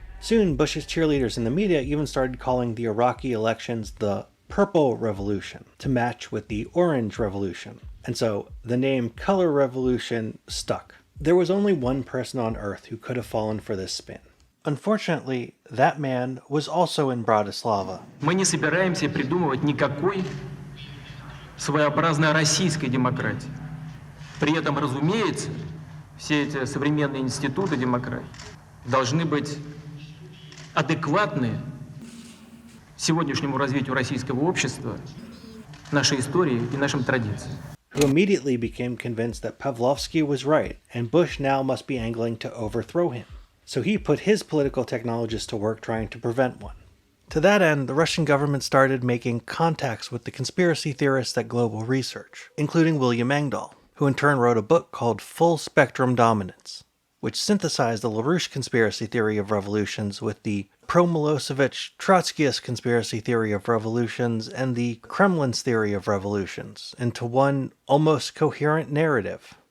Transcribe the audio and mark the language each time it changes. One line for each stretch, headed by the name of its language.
English: Soon, Bush's cheerleaders in the media even started calling the Iraqi elections the Purple Revolution, to match with the Orange Revolution. And so, the name Color Revolution stuck. There was only one person on Earth who could have fallen for this spin. Unfortunately, that man was also in Bratislava.
Russian: Мы не собираемся придумывать никакой своеобразной российской демократии. При этом, разумеется, все эти современные институты демократии должны быть адекватны сегодняшнему развитию российского общества, нашей истории и нашим традициям.
English: Who immediately became convinced that Pavlovsky was right, and Bush now must be angling to overthrow him. so he put his political technologists to work trying to prevent one. To that end, the Russian government started making contacts with the conspiracy theorists at Global Research, including William Engdahl, who in turn wrote a book called Full Spectrum Dominance, which synthesized the LaRouche conspiracy theory of revolutions with the pro-Milosevic Trotskyist conspiracy theory of revolutions and the Kremlin's theory of revolutions into one almost coherent narrative.